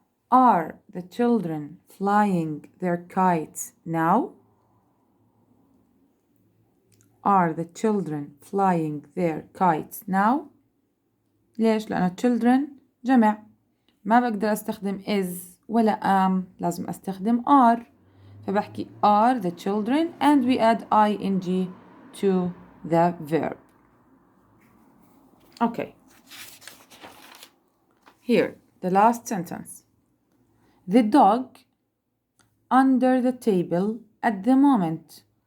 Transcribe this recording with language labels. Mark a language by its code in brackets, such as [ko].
[en] Are the children flying their kites now? Are the children flying their kites now? [ar] ليش؟ لأن children جمع، ما بقدر أستخدم is ولا am، لازم أستخدم are. [en] فبحكي are the children and we add ing to the verb. Okay. Here, the last sentence. The dog under the table at the moment.